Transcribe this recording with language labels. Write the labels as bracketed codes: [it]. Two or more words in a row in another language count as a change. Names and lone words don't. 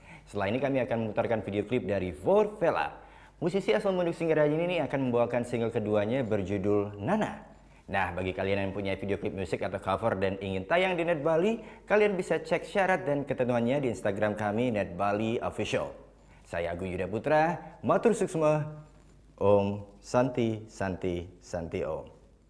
[id] Setelah ini kami akan memutarkan video klip dari Vorvela. Musisi asal Munduk Singaraja ini akan membawakan single keduanya berjudul Nana. Nah, bagi kalian yang punya video klip musik atau cover dan ingin tayang di Net Bali, kalian bisa cek syarat dan ketentuannya di Instagram kami Net Bali Official. Saya Agung Yuda Putra, [ban] matur suksma, [sa] Om Santi Santi Santi Om.